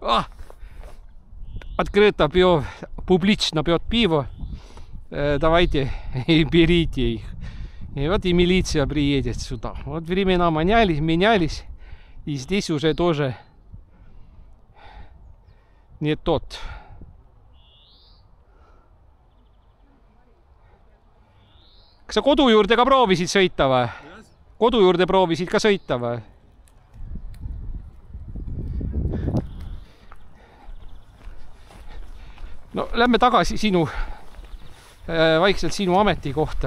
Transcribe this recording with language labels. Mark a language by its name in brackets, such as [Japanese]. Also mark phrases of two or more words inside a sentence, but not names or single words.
[Russian] Открыто пьет, публично пьет пиво, давайте и берите их. И вот и милиция приедет сюда. Вот времена менялись, и здесь уже тоже не тот. [Estonian] Kas sa kodu juurde ka proovisid sõita või? Kodu juurde proovisid ka sõita või? No lähme tagasi vaikselt sinu ameti kohta.